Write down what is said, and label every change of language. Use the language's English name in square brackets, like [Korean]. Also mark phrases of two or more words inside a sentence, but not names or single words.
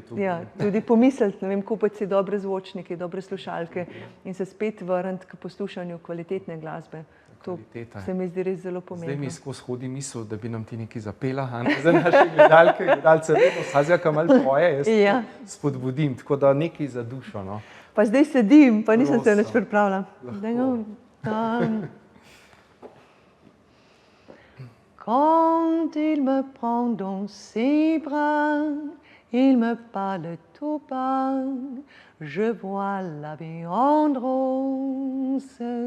[Slovenian] ja, tudi pomisliti, ne vem, kupiti si dobre zvočnike, dobre slušalke in se spet vrniti k poslušanju kvalitetne glasbe. To se mi zdi res zelo pomembno. Zdaj mi skozi hodi misel, da bi nam ti nekaj zapela, za naše gledalke, gledalce, vedno Sazija, ki malo poje, jaz spodbudim, tako da nekaj za dušo. No. Pa zdaj sedim, pa nisem se nič pripravila. [French] Quand il me prend dans ses bras, il me parle tout bas, je vois la vie en rose.